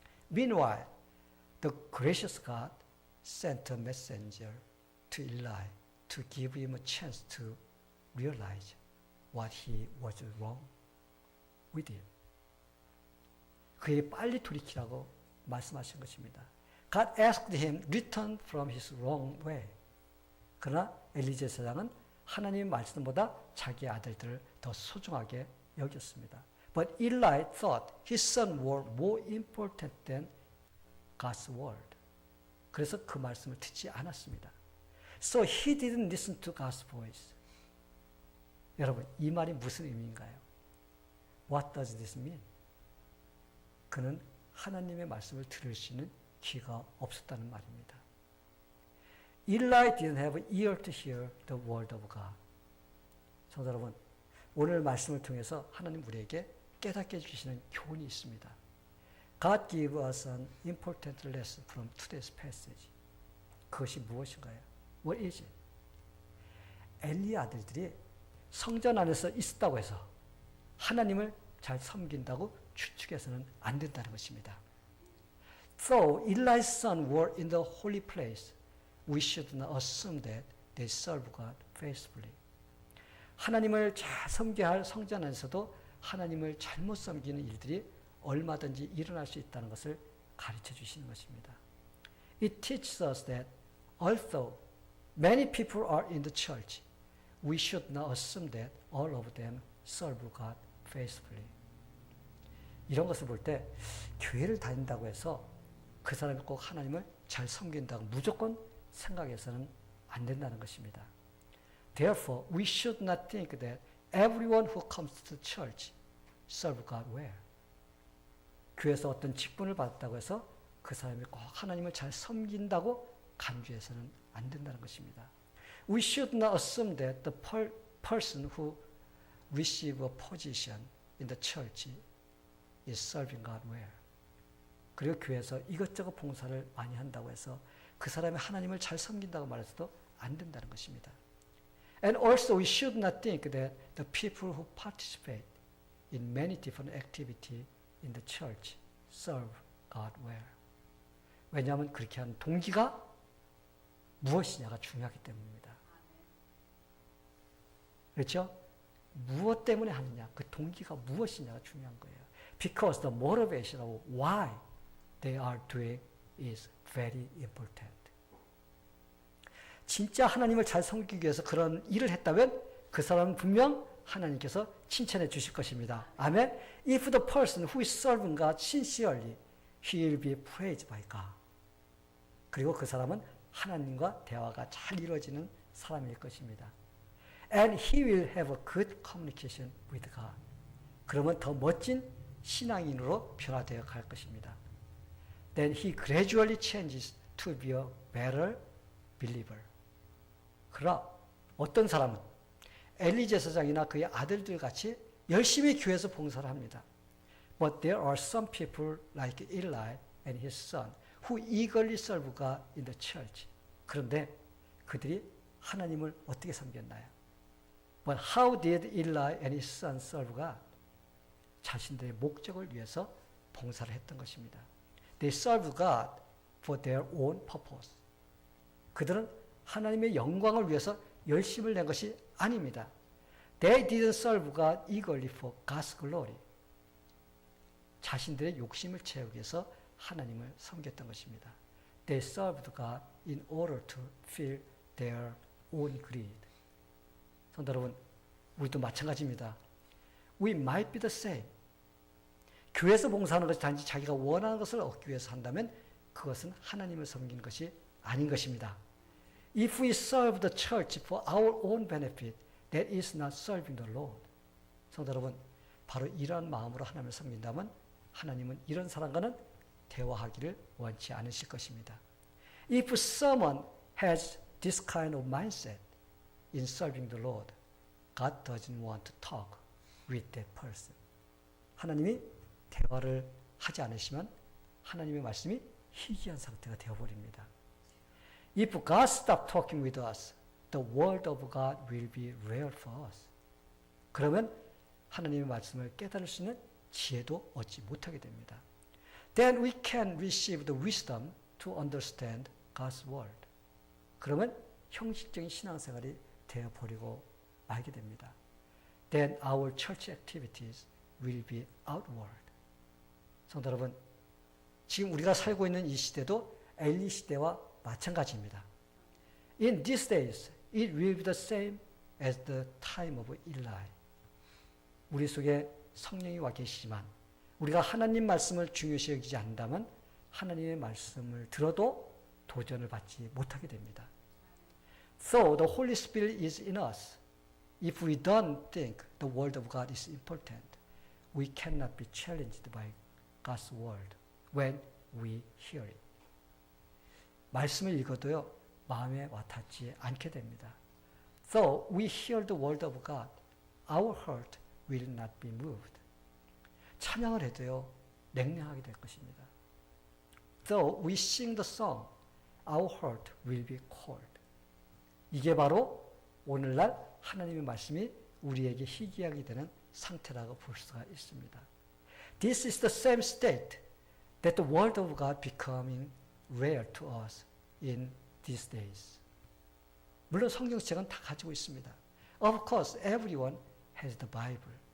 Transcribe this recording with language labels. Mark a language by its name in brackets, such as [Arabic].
[English] Meanwhile, the gracious God sent a messenger to Eli to give him a chance to realize what he was wrong with him. [Korean] 그에게 빨리 돌이키라고 말씀하신 것입니다. [English] God asked him return from his wrong way. [Korean] 그러나 엘리 제사장은 하나님의 말씀보다 자기 아들들을 더 소중하게 여겼습니다. [English] But Eli thought his son were more important than God's word. [Korean] 그래서 그 말씀을 듣지 않았습니다. [English] So he didn't listen to God's voice. [Korean] 여러분, 이 말이 무슨 의미인가요? [English] What does this mean? [Korean] 그는 하나님의 말씀을 들을 수 있는 귀가 없었다는 말입니다. [English] Eli didn't have an ear to hear the word of God. [Korean] 성도 여러분, 오늘 말씀을 통해서 하나님 우리에게 깨닫게 해주시는 교훈이 있습니다. [English] God gave us an important lesson from today's passage. [Korean] 그것이 무엇인가요? [English] What is it? [Korean] 엘리의 아들들이 성전 안에서 있었다고 해서 하나님을 잘 섬긴다고 추측해서는 안 된다는 것입니다. [English] Though Eli's sons were in the holy place, we should not assume that they serve God faithfully. [Korean] 하나님을 잘 섬겨야 할 성전 안에서도 하나님을 잘못 섬기는 일들이 얼마든지 일어날 수 있다는 것을 가르쳐 주시는 것입니다. [English] It teaches us that although many people are in the church, we should not assume that all of them serve God faithfully. [Korean] 이런 것을 볼 때 교회를 다닌다고 해서 그 사람이 꼭 하나님을 잘 섬긴다고 무조건 생각해서는 안 된다는 것입니다. [English] Therefore, we should not think that everyone who comes to church serve God well. [Korean] 교회에서 어떤 직분을 받았다고 해서 그 사람이 꼭 하나님을 잘 섬긴다고 간주해서는 안 된다는 것입니다. [English] We should not assume that the person who receives a position in the church is serving God well. [Korean] 그리고 교회에서 이것저것 봉사를 많이 한다고 해서 그 사람이 하나님을 잘 섬긴다고 말해서도 안 된다는 것입니다. [English] And also we should not think that the people who participate in many different activities in the church serve God well. [Korean] 왜냐하면 그렇게 하는 동기가 무엇이냐가 중요하기 때문입니다. 그렇죠? 무엇 때문에 하느냐, 그 동기가 무엇이냐가 중요한 거예요. [English] Because the motivation of why they are doing is very important. [Korean] 진짜 하나님을 잘 섬기기 위해서 그런 일을 했다면 그 사람은 분명 하나님께서 칭찬해 주실 것입니다. 아멘. [English] If the person who is serving God sincerely, he will be praised by God. [Korean] 그리고 그 사람은 하나님과 대화가 잘 이루어지는 사람일 것입니다. [English] And he will have a good communication with God. [Korean] 그러면 더 멋진 신앙인으로 변화되어 갈 것입니다. [English] Then he gradually changes to be a better believer. [Korean] 그러나 어떤 사람은 엘리 제사장이나 그의 아들들 같이 열심히 교회에서 봉사를 합니다. [English] But there are some people like Eli and his son who eagerly serve God in the church. [Korean] 그런데 그들이 하나님을 어떻게 섬겼나요? [English] But how did Eli and his son serve God? [Korean] 자신들의 목적을 위해서 봉사를 했던 것입니다. [English] They served God for their own purpose. [Korean] 그들은 하나님의 영광을 위해서 열심을 낸 것이 아닙니다. [English] They didn't serve God eagerly for God's glory. [Korean] 자신들의 욕심을 채우기 위해서 하나님을 섬겼던 것입니다. [English] They served God in order to fill their own greed. [Korean] 성도 여러분, 우리도 마찬가지입니다. [English] We might be the same. [Korean] 교회에서 봉사하는 것이 단지 자기가 원하는 것을 얻기 위해서 한다면 그것은 하나님을 섬기는 것이 아닌 것입니다. [English] If we serve the church for our own benefit, that is not serving the Lord. [Korean] 성도 여러분, 바로 이러한 마음으로 하나님을 섬긴다면 하나님은 이런 사람과는 대화하기를 원치 않으실 것입니다. [English] If someone has this kind of mindset in serving the Lord, God doesn't want to talk with that person. [Korean] 하나님이 대화를 하지 않으시면 하나님의 말씀이 희귀한 상태가 되어버립니다. [English] If God stops talking with us, the word of God will be rare for us. [Korean] 그러면 하나님의 말씀을 깨달을 수 있는 지혜도 얻지 못하게 됩니다. [English] Then we can receive the wisdom to understand God's word. [Korean] 그러면 형식적인 신앙생활이 되어버리고 말게 됩니다. [English] Then our church activities will be outward. [Korean] 성도 여러분, 지금 우리가 살고 있는 이 시대도 엘리 시대와 마찬가지입니다. [English] In these days, it will be the same as the time of Eli. [Korean] 우리 속에 성령이 와 계시지만 우리가 하나님 말씀을 중요시 여기지 않는다면 하나님의 말씀을 들어도 도전을 받지 못하게 됩니다. [English] So the Holy Spirit is in us. If we don't think the word of God is important, we cannot be challenged by God's word when we hear it. [Korean] 말씀을 읽어도요, 마음에 와닿지 않게 됩니다. [English] Though we hear the word of God, our heart will not be moved. [Korean] 찬양을 해도요, 냉랭하게 될 것입니다. [English] Though we sing the song, our heart will be cold. [Korean] 이게 바로 오늘날 하나님의 말씀이 우리에게 희귀하게 되는 상태라고 볼 수가 있습니다. [English] This is the same state that the word of God becoming rare to us in these days. [Korean] 물론 성경책은 다 가지고 있습니다. [English] Of course, everyone has the Bible.